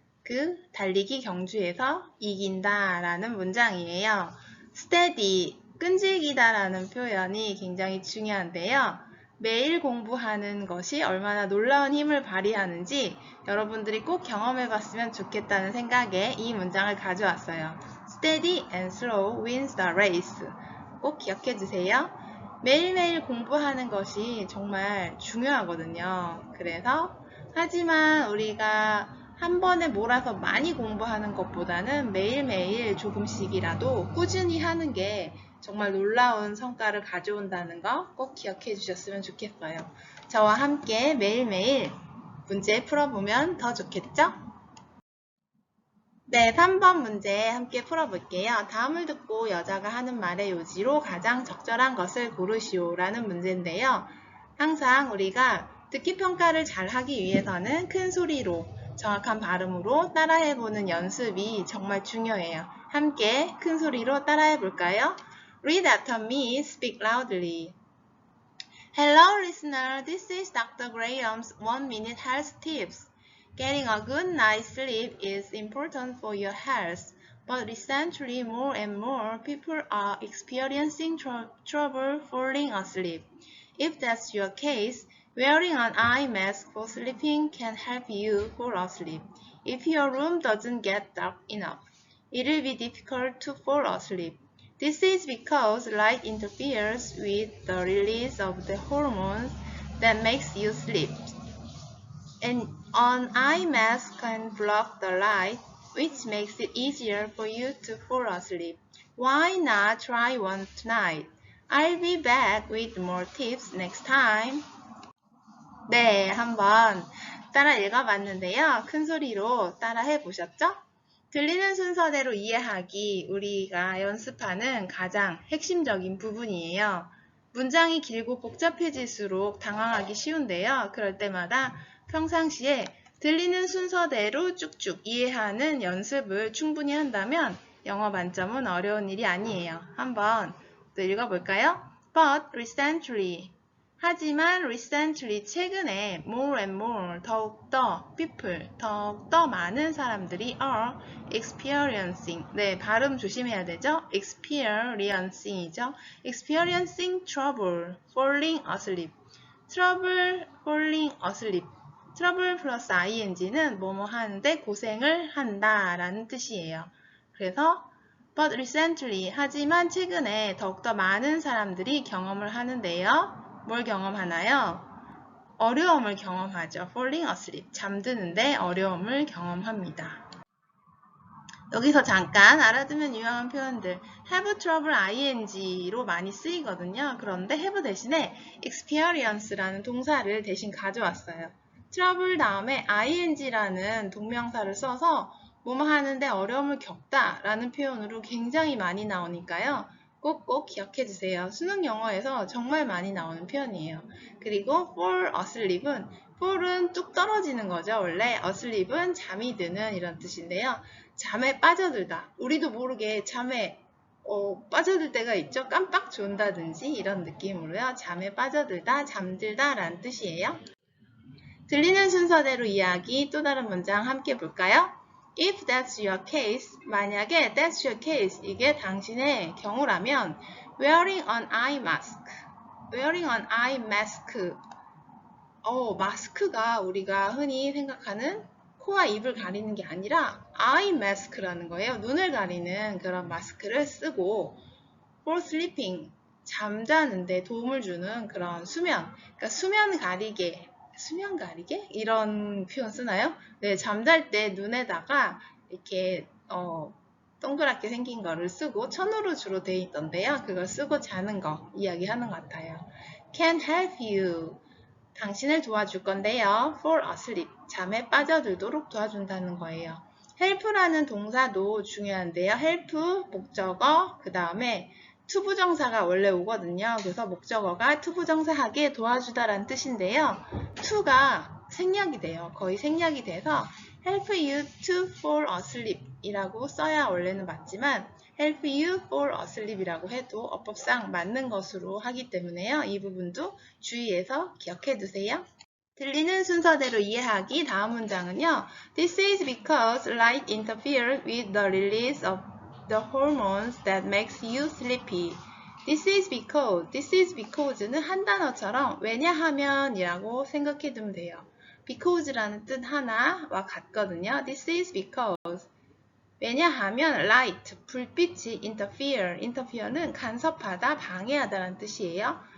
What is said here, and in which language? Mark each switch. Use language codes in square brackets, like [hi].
[ko] 그 달리기 경주에서 이긴다 라는 문장이에요. steady, 끈질기다 라는 표현이 굉장히 중요한데요. 매일 공부하는 것이 얼마나 놀라운 힘을 발휘하는지 여러분들이 꼭 경험해 봤으면 좋겠다는 생각에 이 문장을 가져왔어요. [en] Steady and slow wins the race. [ko] 꼭 기억해 주세요. 매일매일 공부하는 것이 정말 중요하거든요. 하지만 우리가 한 번에 몰아서 많이 공부하는 것보다는 매일매일 조금씩이라도 꾸준히 하는 게 정말 놀라운 성과를 가져온다는 거 꼭 기억해 주셨으면 좋겠어요. 저와 함께 매일매일 문제 풀어보면 더 좋겠죠? 네, 3번 문제 함께 풀어볼게요. 다음을 듣고 여자가 하는 말의 요지로 가장 적절한 것을 고르시오 라는 문제인데요. 항상 우리가 듣기 평가를 잘 하기 위해서는 큰 소리로 정확한 발음으로 따라해보는 연습이 정말 중요해요. 함께 큰 소리로 따라해볼까요? [en] Read after me, speak loudly. Hello listener, this is Dr. Graham's 1-minute health tips. Getting a good night's sleep is important for your health, but recently more and more people are experiencing trouble falling asleep. If that's your case, wearing an eye mask for sleeping can help you fall asleep. If your room doesn't get dark enough, it will be difficult to fall asleep. This is because light interferes with the release of the hormones that makes you sleep. And an eye mask can block the light, which makes it easier for you to fall asleep. Why not try one tonight? I'll be back with more tips next time. [ko] 네, 한번 따라 읽어봤는데요. 큰 소리로 따라 해보셨죠? 들리는 순서대로 이해하기 우리가 연습하는 가장 핵심적인 부분이에요. 문장이 길고 복잡해질수록 당황하기 쉬운데요. 그럴 때마다 평상시에 들리는 순서대로 쭉쭉 이해하는 연습을 충분히 한다면 영어 만점은 어려운 일이 아니에요. 한번 또 읽어볼까요? [en] But recently, [ko] 하지만 recently 최근에 [en] more and more [ko] 더욱더 people 더욱더 많은 사람들이 [en] are experiencing [ko] 네 발음 조심해야 되죠. experiencing이죠. [en] experiencing trouble falling asleep trouble falling asleep trouble 플러스 ing는 [ko] 뭐뭐 하는데 고생을 한다 라는 뜻이에요. 그래서 [en] but recently [ko] 하지만 최근에 더욱더 많은 사람들이 경험을 하는데요. 뭘 경험하나요? 어려움을 경험하죠. [en] falling asleep, [ko] 잠드는데 어려움을 경험합니다. 여기서 잠깐 알아두면 유용한 표현들 [en] have trouble ing [ko] 로 많이 쓰이거든요. 그런데 have 대신에 experience라는 동사를 대신 가져왔어요. trouble 다음에 ing라는 동명사를 써서 뭐뭐 하는데 어려움을 겪다 라는 표현으로 굉장히 많이 나오니까요. 꼭 기억해 주세요. 수능 영어에서 정말 많이 나오는 표현이에요. 그리고 fall asleep은 fall은 뚝 떨어지는 거죠. 원래 asleep은 잠이 드는 이런 뜻인데요. 잠에 빠져들다. 우리도 모르게 잠에 빠져들 때가 있죠. 깜빡 존다든지 이런 느낌으로요. 잠에 빠져들다, 잠들다 라는 뜻이에요. 들리는 순서대로 이야기 또 다른 문장 함께 볼까요? [en] If that's your case, [ko] 만약에 [en] that's your case, [ko] 이게 당신의 경우라면 [en] wearing an eye mask, wearing an eye mask, [ko] 마스크가 우리가 흔히 생각하는 코와 입을 가리는 게 아니라 [en] eye mask라는 거예요. [ko] 눈을 가리는 그런 마스크를 쓰고 [en] for sleeping, [ko] 잠자는데 도움을 주는 그런 수면, 그러니까 수면 가리개 이런 표현 쓰나요? 네, 잠잘 때 눈에다가 이렇게 동그랗게 생긴 거를 쓰고 천으로 주로 돼 있던데요. 그걸 쓰고 자는 거 이야기하는 것 같아요. [en] Can help you, [ko] 당신을 도와줄 건데요. [en] fall asleep, [ko] 잠에 빠져들도록 도와준다는 거예요. help라는 동사도 중요한데요. help, 목적어, 그 다음에 투부정사가 원래 오거든요. 그래서 목적어가 투부정사하게 도와주다라는 뜻인데요. to가 생략이 돼요. 거의 생략이 돼서 [en] help you to fall asleep [ko] 이라고 써야 원래는 맞지만 [en] help you fall asleep [ko] 이라고 해도 어법상 맞는 것으로 하기 때문에요. 이 부분도 주의해서 기억해 두세요. 들리는 순서대로 이해하기 다음 문장은요. [en] This is because light interferes with the release of the hormones that makes you sleepy. This is because [ko] 는 한 단어처럼 왜냐하면 이라고 생각해 두면 돼요. because라는 뜻 하나와 같거든요. [en] This is because. [ko] 왜냐하면 light, 불빛이 interfere는 간섭하다, 방해하다라는 뜻이에요.